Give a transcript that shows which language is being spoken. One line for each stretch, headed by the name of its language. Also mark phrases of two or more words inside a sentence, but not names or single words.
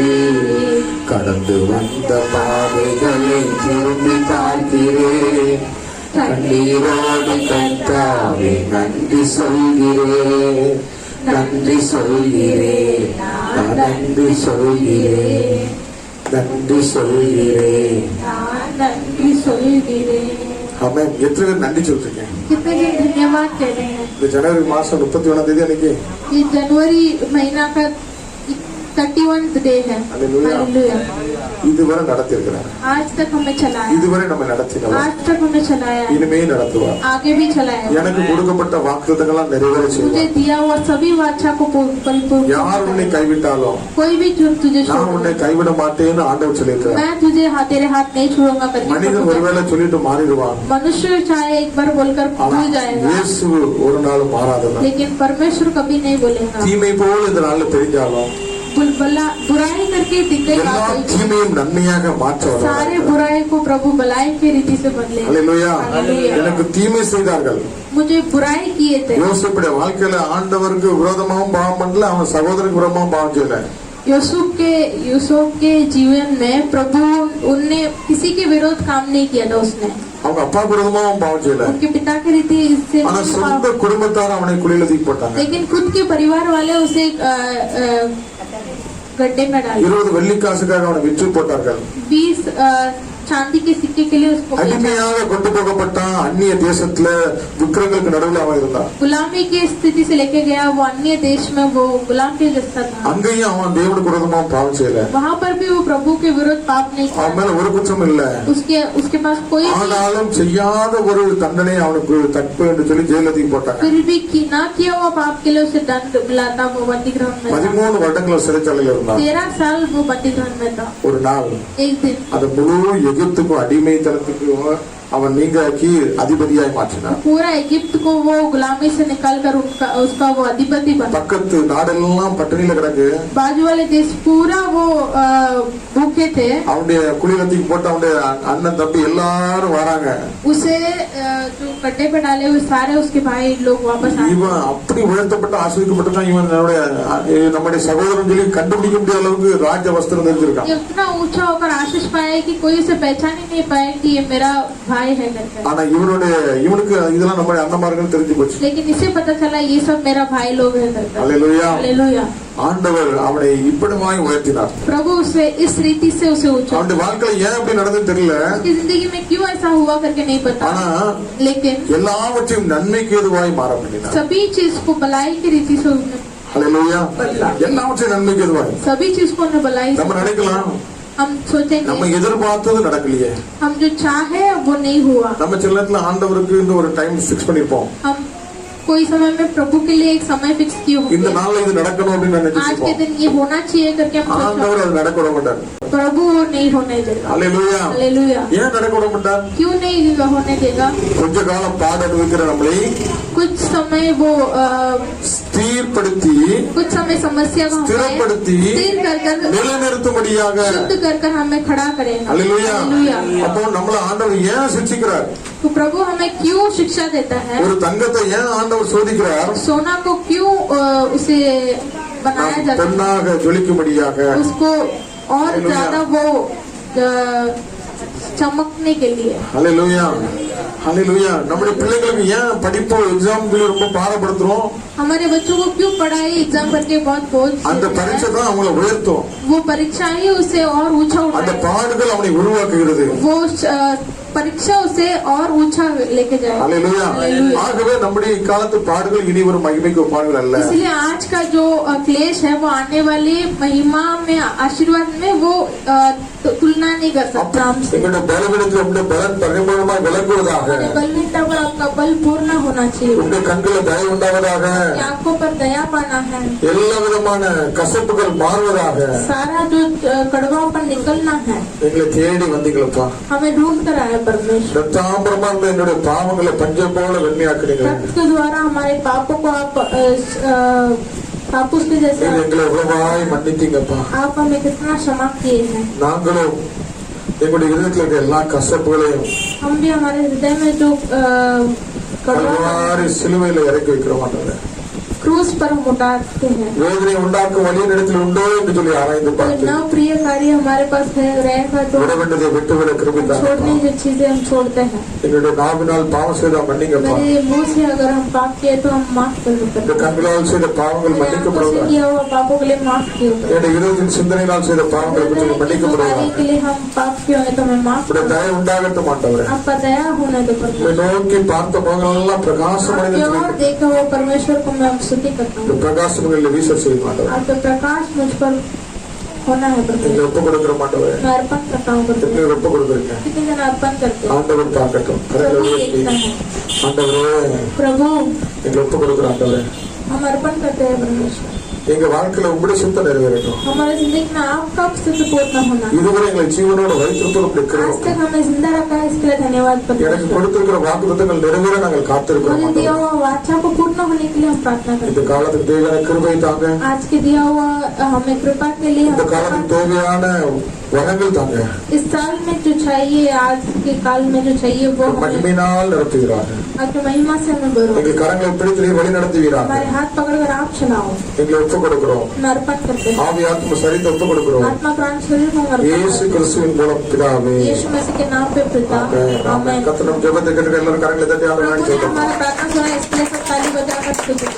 Tamil: கடந்து வந்த பாதைகளை திரும்பி பார்க்கிறேன், கண்ணீரோடு கர்த்தாவே நன்றி சொல்கிறேன், நன்றி சொல்கிறேன், நான் நன்றி சொல்கிறேன், நன்றி சொல்கிறேன், நான் நன்றி சொல்கிறேன்। ஆமென். எத்தனை பேர் நன்றி சொல்றீங்க?
Hindi: कितने दिन धन्यवाद कह रहे हैं?
Tamil: இந்த ஜனவரி மாசம் 31 அன்னைக்கு
Hindi: ये जनवरी महीना का 31 डे है। हालेलुया। हालेलुया।
Tamil: இதுவரை நடத்திருக்கிறார்,
Hindi: आज तक हमें चलाया,
Tamil: இதுவரை நம்ம நடத்தினவர்,
Hindi: आज तक हमें चलाया,
Tamil: இனிமே நடத்துவார்.
Hindi: आगे भी चलाएगा।
Tamil: எனக்கு கொடுக்கப்பட்ட வாக்குத்தத்தங்களாம் நிறைவேற
Hindi: मुझे
Tamil: செய்வார்.
Hindi: दिया हुआ सभी वाचा को परिपूर्ण,
Tamil: யார் உன்னை கைவிட்டாலும்
Hindi: कोई भी जो तुझे
Tamil: நான் உன்னை
Hindi: छोड़,
Tamil: கைவிட மாட்டேன்னு ஆண்டவர் சொல்லியிருக்கிறார்.
Hindi: मैं तुझे तेरे हाथ नहीं छोड़ूंगा करके
Tamil: மனிதன்
Hindi: प्रभु
Tamil: ஒருவேளை சொல்லிட்டு மாறிடுவான்,
Hindi: मनुष्य चाहे एक बार बोलकर
Tamil: ஆனா
Hindi: भूल जाएगा,
Tamil: இயேசு ஒரு நாள் மாறாதவர்.
Hindi: लेकिन परमेश्वर कभी नहीं बोलेगा।
Tamil: தீமை போல இந்த நாள்ல தெரிஞ்சாலும்
Hindi: बुराई करके दिखेगा,
Tamil: எல்லா தீமையும் நன்மையாக மாற்ற
Hindi: सारे
Tamil: வல்லவர்.
Hindi: बुराई को प्रभु भलाई की रीति से बदले।
Tamil: அல்லேலூயா. அல்லேலூயா. எனக்கு தீமை செய்தார்கள்.
Hindi: मुझे बुराई किए थे।
Tamil: யோசிப்புடைய வாழ்க்கையில ஆண்டவருக்கு விரோதமாவும் பாவம் பண்ணல, அவன் சகோதரருக்கு விரோதமாவும் பாவம் செய்யல.
Hindi: यूसुफ के जीवन में प्रभु उनने किसी के विरोध काम नहीं किया था उसने
Tamil: அவங்க அப்பா விரோதமா அவன் பாவம் செய்யல.
Hindi: उनके पिता के रीति इससे
Tamil: ஆனா சொந்த குடும்பத்தார் அவனை குழியில தூக்கி போட்டாங்க.
Hindi: लेकिन खुद के परिवार वाले उसे गड्ढे में डाले.
Tamil: 20 வெள்ளி காசுக்காக அவனை விற்று போட்டார்கள்.
Hindi: 20 चांदी के सिक्के के लिए उसको
Tamil: அடிமையாக கொண்டு போகப்பட்டான். அந்நிய தேசத்துல விக்கிரங்களுக்கு நடுவுல அவன் இருந்தான்.
Hindi: गुलामी की स्थिति से लेके गया, वो अन्य देश में वो गुलाम के जैसा था.
Tamil: அங்கேயும் அவன் தேவனுக்கு விரோதமா பாவம் செய்யல.
Hindi: वहाँ पर भी वो प्रभु के विरोध पाप नहीं किया.
Tamil: அவன் மேல ஒரு குற்றம் இல்ல.
Hindi: उसके पास कोई
Tamil: ஆனாலும் செய்யாத ஒரு தண்டனை அவனுக்கு தப்பு என்று சொல்லி ஜெயில தூக்கி போட்டாங்க.
Hindi: फिर भी ना किया हुआ पाप के लिए उसे दंड मिला था. वो बंदी गृह में
Tamil: 13 வருடங்கள் சிறைச்சாலையில் இருந்தான்.
Hindi: 13 साल वो बंदी गृह में था.
Tamil: ஒரு நாள்
Hindi: एक दिन
Tamil: அது முழு எகிப்துக்கும் அடிமைத்தனத்துக்கும் அவன் நீங்கி அதிபதியாய் மாற்றினான்.
Hindi: पूरा इजिप्ट को वो गुलामी से निकालकर उसका वो अधिपति बना.
Tamil: பக்கத்து நாடெல்லாம் பட்டினியில கிடக்கு.
Hindi: बाजू वाले देश पूरा वो भूखे थे.
Tamil: அவனுடைய குளிரத்துக்கு போட்டு அவனுடைய அண்ணன் தம்பி எல்லாரும் வராங்க.
Hindi: उसे जो गड्ढे पे डाले हुए सारे उसके भाई लोग वापस आए.
Tamil: இவன் அப்படி உயர்த்தப்பட்ட ஆசீர்வதிக்கப்பட்டான். இவன் நம்முடைய சகோதரன் சொல்லி கண்டுபிடிக்க முடியாத அளவுக்கு ராஜ வஸ்திரம் தெரிஞ்சிருக்கான்.
Hindi: इतना ऊंचा होकर आशीष पाया कि कोई उसे पहचान ही नहीं पाया कि ये मेरा भाई है करके.
Tamil: ஆனா இவனுக்கு இதெல்லாம் நம்ம அண்ணமார்கள் தெரிஞ்சு போச்சு.
Hindi: लेकिन इसे पता चला ये सब मेरा भाई लोग है करके. हालेलुया. हालेलुया.
Tamil: ஆண்டவர் அவனை இப்படிமாய் உயர்த்தினார்.
Hindi: प्रभु उसे इस रीति से उसे ऊंचा.
Tamil: அவனுடைய வாழ்க்கையில ஏன் அப்படி நடந்தது தெரியல.
Hindi: उसकी जिंदगी में क्यों ऐसा हुआ करके नहीं पता.
Tamil: ஆனா
Hindi: लेकिन
Tamil: எல்லாவற்றையும் நன்மைக்கு ஏதுவாய் மாற பண்ணினார்.
Hindi: सभी चीज को भलाई की रीति से उसने हालेलुया.
Tamil: எல்லாவற்றையும் நன்மைக்கு ஏதுவாய்.
Hindi: सभी चीज को उन्होंने भलाई.
Tamil: நம்ம நினைக்கலாம்
Hindi: हम सोचेंगे
Tamil: நம்ம எதிர்பார்த்தது நடக்கலையே.
Hindi: हम जो चाहे वो नहीं हुआ.
Tamil: நம்ம சில நேரத்துல ஆண்டவருக்கு இந்த ஒரு
English: time fix
Tamil: பண்ணிருப்போம்.
Hindi: हम कोई समय में प्रभु के लिए एक समय फिक्स किए होंगे.
Tamil: இந்த நாள்ல இது நடக்கணும் அப்படின்னு
Hindi: आज के
Tamil: நினைச்சிருப்போம்.
Hindi: दिन ये होना चाहिए करके हम सोचते
Tamil: ஆண்டவர் அது நடக்க விட மாட்டார்.
Hindi: प्रभु वो नहीं होने देगा. हालेलुया. हालेलुया.
Tamil: ஏன் நடக்க விட மாட்டார்?
Hindi: क्यों नहीं होने देगा.
Tamil: கொஞ்ச காலம் பாட அனுபவிக்கிற நம்மளை
Hindi: कुछ समय वो
Tamil: ஸ்திரப்படுத்தி
Hindi: कुछ समय समस्या को
Tamil: ஸ்திரப்படுத்தி
Hindi: स्थिर कर
Tamil: நிலைநிறுத்தும்படியாக
Hindi: शुद्ध कर हमें खड़ा करेगा. हालेलुया. हालेलुया.
Tamil: அப்போ நம்மள ஆண்டவர் ஏன் சிக்ஷிக்கிறார்?
Hindi: तो प्रभु हमें क्यों शिक्षा देता है.
Tamil: ஒரு தங்கத்தை ஏன் ஆண்டவர் சோதிக்கிறார்?
Hindi: सोना को क्यों उसे बनाया जाता है.
Tamil: பொன்னாக ஜொலிக்கும்படியாக
Hindi: उसको और ज्यादा वो चमकने के लिए. हालेलुया. हालेलुया.
Tamil: நம்முடைய பிள்ளைகளுக்கு ஏன் படிப்பு எக்ஸாம்ல ரொம்ப பாரப்படுத்துறோம்?
Hindi: हमारे बच्चों को क्यों पढ़ाई एग्जाम करके बहुत बोझ.
Tamil: அந்த பரீட்சை தான் அவங்களை உயர்த்தும்.
Hindi: वो परीक्षा ही उसे और ऊंचा
Tamil: அந்த
Hindi: उठाए.
Tamil: பாடுகள் அவனை உருவாக்குகிறது.
Hindi: वो परीक्षा उसे और ऊंचा लेके जाए. हालेलुया.
Tamil: ஆகவே நம்முடைய காலத்து பாடுகள் இனி ஒரு மகிமைக்கு பாடுகள் அல்ல.
Hindi: इसलिए आज का जो क्लेश है वो आने वाली महिमा में आशीर्वाद में वो तुलना नहीं कर सकता.
Tamil: எங்களுடைய பலவீனத்தில் உங்களுடைய பலன் பரிபூர்ணமாய் விளங்குவதாக.
Hindi: बलवीनता पर आपका बल पूर्ण होना चाहिए.
Tamil: உங்களுடைய கண்களில் தயவு உண்டாவதாக.
Hindi: आंखों पर दया पाना है.
Tamil: எல்லா விதமான கசப்புகள் மாறுவதாக.
Hindi: सारा जो कड़वापन निकलना है.
Tamil: எங்களை தேடி वந்தீங்களப்பா.
Hindi: हमें ढूंढ कर आए परमेश्वर.
Tamil: ரத்தாம்பரமா இருந்த என்னுடைய பாவங்களை பஞ்சம் போல வெண்மையாக்குறீங்க.
Hindi: रक्त के द्वारा हमारे पापों को आप पापों के जैसे
Tamil: எங்களை எவ்வளவாய் மன்னித்தீங்கப்பா.
Hindi: आप हमें कितना क्षमा किए हैं.
Tamil: நாங்களும் எங்களுடைய இதயத்தில் இருக்க எல்லா கசப்புகளையும்
Hindi: हम भी हमारे हृदय में जो कड़वा
Tamil: கல்வாரி சிலுவையில இறக்கி வைக்கிறோம். ஆண்டவரே
Hindi: क्रूस पर हम उतारते हैं.
Tamil: வேதனை உண்டாக்கும் வழியின் இடத்தில் உண்டோ என்று சொல்லி ஆராய்ந்து
Hindi: कोई
Tamil: பார்த்து
Hindi: न प्रिय कार्य हमारे पास रहेगा तो
Tamil: விட வேண்டியதை விட்டுவிட கிருபிதான்.
Hindi: छोड़ने की चीजें हम छोड़ते हैं.
Tamil: எங்களுடைய நாவினால் பாவம் செய்த மன்னிங்கப்பா.
Hindi: मेरे मुंह से अगर हम पाप किए तो हम माफ कर
Tamil: இந்த
Hindi: देते हैं.
Tamil: கண்களால் செய்த பாவங்கள்
Hindi: आंखों से
Tamil: மன்னிக்கப்படுவதாக.
Hindi: किया हुआ पापों के लिए माफ किए.
Tamil: என்னுடைய இதயத்தின் சிந்தனையினால் செய்த பாவங்களை பற்றி மன்னிக்கப்படுவதாக.
Hindi: के लिए हम पाप किए हैं तो हमें माफ
Tamil: உடைய தயவு உண்டாகட்டும் ஆண்டவரே.
Hindi: आपका दया होने दो
Tamil: உம்மை
Hindi: परमेश्वर.
Tamil: நோக்கி பார்த்த முகங்களெல்லாம் பிரகாசமடைந்து
Hindi: आपके और देखा हुआ परमेश्वर को मैं स्तुति करता हूँ.
Tamil: பிரகாசங்களில் வீச செய்ய மாட்டவர்.
Hindi: आपका प्रकाश मुझ पर होना है
Tamil: எங்களை
Hindi: परमेश्वर.
Tamil: ஒப்பு கொடுக்கிற மாட்டவர்.
Hindi: मैं अर्पण करता हूँ परमेश्वर.
Tamil: எங்களை ஒப்பு கொடுக்குறீங்க.
Hindi: कितने जन अर्पण करते हैं.
Tamil: ஆண்டவர் பார்க்கட்டும்.
Hindi: प्रभु देखता है.
Tamil: ஆண்டவரே
Hindi: प्रभु
Tamil: எங்களை ஒப்பு கொடுக்குற ஆண்டவரே.
Hindi: हम अर्पण करते हैं परमेश्वर.
Tamil: எங்க வாழ்க்கையில உங்களுடைய சித்தம் நிறைவேறட்டும்.
Hindi: हमारे जिंदगी में आपका सिद्ध पूर्ण होना.
Tamil: இதுவரை எங்களை ஜீவனோடு வைத்திருப்பது உங்களுடைய
Hindi: आज
Tamil: கிருபை.
Hindi: तक हमें जिंदा रखा है इसके लिए धन्यवाद
Tamil: எனக்கு
Hindi: परमेश्वर.
Tamil: கொடுத்திருக்கிற வாக்குத்தத்தங்கள் நிறைவேற நாங்கள் காத்திருக்கிறோம்
Hindi: मुझे दिया
Tamil: ஆண்டவரே.
Hindi: हुआ वाचा को पूर्ण होने के लिए हम प्रार्थना करते
Tamil: இந்த காலத்துக்கு தேவையான கிருபை தாங்க.
Hindi: हैं. आज के दिया हुआ हमें कृपा के लिए
Tamil: இந்த
Hindi: हम
Tamil: காலத்துக்கு தேவையான வரங்கள் தாங்க
Hindi: इस साल में जो चाहिए, आज के काल में जो चाहिए वो हमें
Tamil: மகிமையினால் நிரப்புகிறார்.
Hindi: आपकी महिमा से हमें भरो।
Tamil: எங்கள் கரங்களை பிடித்து நீர் வழி நடத்துவீராக.
Hindi: हमारे हाथ पकड़कर आप चलाओ।
Tamil: எங்களை ஒப்புக் கொடுக்கிறோம்.
Hindi: हम अर्पण करते हैं।
Tamil: ஆவி ஆத்ம சரீரத்தை ஒப்புக் கொடுக்கிறோம்.
Hindi: आत्मा प्राण शरीर को हम अर्पण
Tamil: இயேசு
Hindi: करते हैं।
Tamil: கிறிஸ்துவின் மூலம் பிதாவே.
Hindi: यीशु मसीह के नाम पे पिता, आमीन।
Tamil: கர்த்தர் நம் ஜெபத்தை கேட்டு எல்லாரும் கரங்களை தட்டி ஆராதனை
Hindi: प्रभु ने
Tamil: செய்வோம்.
Hindi: हमारा प्रार्थना सुना, इसलिए सब ताली बजाकर स्तुति